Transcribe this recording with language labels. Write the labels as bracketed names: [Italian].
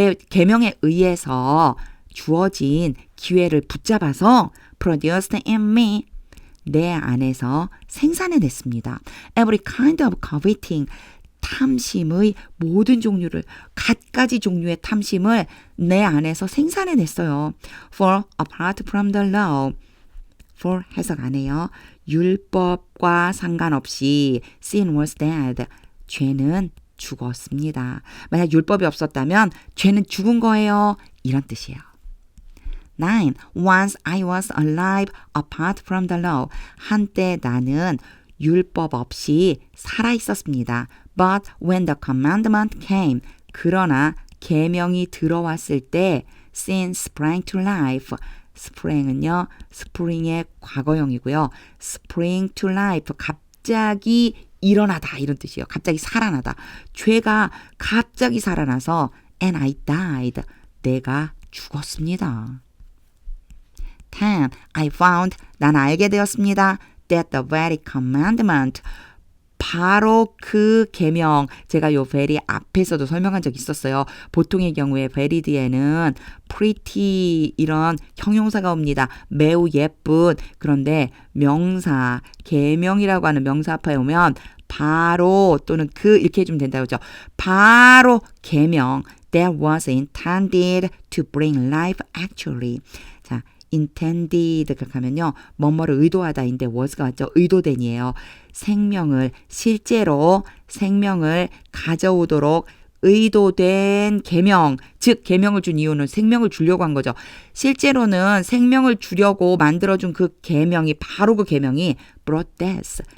[Korean] 계명에 의해서 주어진 기회를 붙잡아서 [English] produced in me. [Korean] 내 안에서 생산해냈습니다. [English] Every kind of coveting. [Korean] 탐심의 모든 종류를, 갖가지 종류의 탐심을 내 안에서 생산해냈어요. [English] For apart from the law. for [Korean] 해석 안 해요. 율법과 상관없이 [English] sin was dead. [Korean] 죄는 죽었습니다. 만약 율법이 없었다면 죄는 죽은 거예요. 이런 뜻이에요. 9. [English] Once I was alive apart from the law. [Korean] 한때 나는 율법 없이 살아 있었습니다. [English] But when the commandment came. [Korean] 그러나 계명이 들어왔을 때 [English] sin sprang to life. [Korean] sprang은요. spring의 과거형이고요. [English] spring to life. [Korean] 갑자기 일어나다 이런 뜻이에요. 갑자기 살아나다. 죄가 갑자기 살아나서 [English] and I died. [Korean] 내가 죽었습니다. 10. [English] I found. [Korean] 난 알게 되었습니다. [English] That the very commandment. [Korean] 바로 그 계명. 제가 요 very 앞에서도 설명한 적 있었어요. 보통의 경우에 very 뒤에는 pretty 이런 형용사가 옵니다. 매우 예쁜. 그런데 명사, 계명이라고 하는 명사 앞에 오면 바로 또는 그 이렇게 해주면 된다고 하죠. 바로 계명. [English] That was intended to bring life actually. [Korean] 자, intended 그렇게 하면요. 뭐뭐를 의도하다인데 was가 왔죠. 의도된이에요. 생명을 실제로 생명을 가져오도록 의도된 계명. 즉 계명을 준 이유는 생명을 주려고 한 거죠. 실제로는 생명을 주려고 만들어준 그 계명이 바로 그 계명이 [English] brought death.